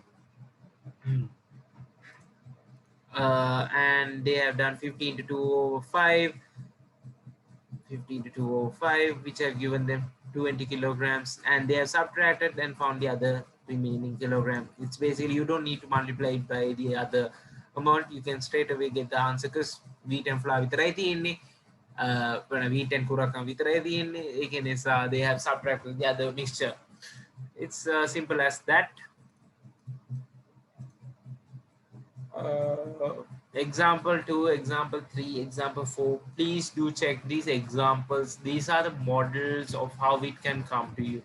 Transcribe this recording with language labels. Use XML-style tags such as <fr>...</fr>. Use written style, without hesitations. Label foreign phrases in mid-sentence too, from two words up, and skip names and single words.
<en>And they have done 50 into 2/5. 50 into 2/5, which have given them 20 kilograms, and they have subtracted and found the other remaining kilogram. It's basically you don't need to multiply it by the other amount. You can straight away get the answer because wheat and flour</en> <si>විතරයි තියෙන්නේ.</si> <en>Wheat and Kurakam</en> <si>විතරයි තියෙන්නේ. ඒක නිසා</si> <en>they have subtracted the other mixture. It's simple as that. Example 2, example 3, example 4. Please do check these examples. These are the models of how it can come to you.</en>